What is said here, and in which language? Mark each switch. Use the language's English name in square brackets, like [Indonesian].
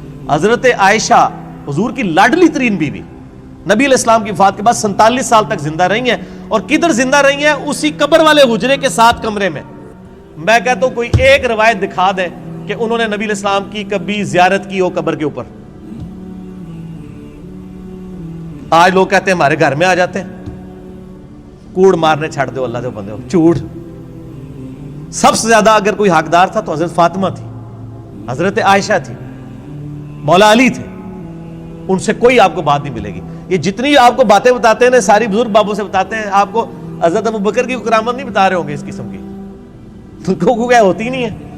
[Urdu] حضرت عائشہ حضور کی لاڈلی ترین بیوی، نبی علیہ السلام کی وفات کے بعد 47 سال تک زندہ رہی ہیں. اور کدھر زندہ رہی ہیں؟ اسی قبر والے حجرے کے ساتھ کمرے میں. میں کہتا ہوں کوئی ایک روایت دکھا دے کہ انہوں نے نبی علیہ السلام کی کبھی زیارت کی ہو قبر کے اوپر. آج لوگ کہتے ہیں ہمارے گھر میں آ جاتے ہیں. [Punjabi] کوڑ مارنے چھڑ دو اللہ دے بندے ہو، جھوٹ. [Urdu] سب سے زیادہ اگر کوئی حقدار تھا تو حضرت فاطمہ تھی، حضرت عائشہ تھی، مولا علی تھے. ان سے کوئی آپ کو بات نہیں ملے گی. یہ جتنی آپ کو باتیں بتاتے ہیں نا، ساری بزرگ بابوں سے بتاتے ہیں. آپ کو حضرت ابو بکر کی کرامت نہیں بتا رہے ہوں گے اس قسم کی، تو کیا ہوتی نہیں ہے.